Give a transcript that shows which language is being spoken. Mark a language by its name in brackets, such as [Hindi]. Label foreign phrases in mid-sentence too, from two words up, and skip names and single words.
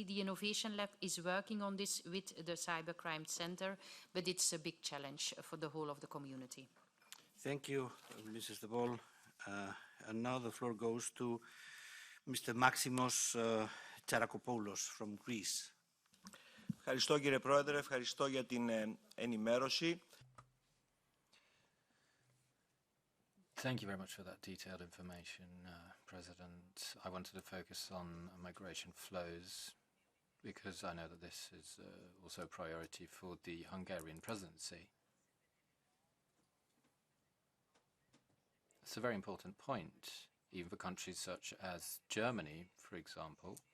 [English] The Innovation Lab is working on this with the Cybercrime Center, but it's a big challenge for the whole of the community. Thank you, Mrs. De Bol. And now the floor goes to Mr. Maximos Charakopoulos from Greece. [Greek] Ευχαριστώ κύριε Πρόεδρε, ευχαριστώ για την ενημέρωση. [English] Thank you very much for that detailed information, President. I wanted to focus on migration flows because I know that this is also a priority for the Hungarian presidency. It's a very important point, even for countries such as Germany, for example.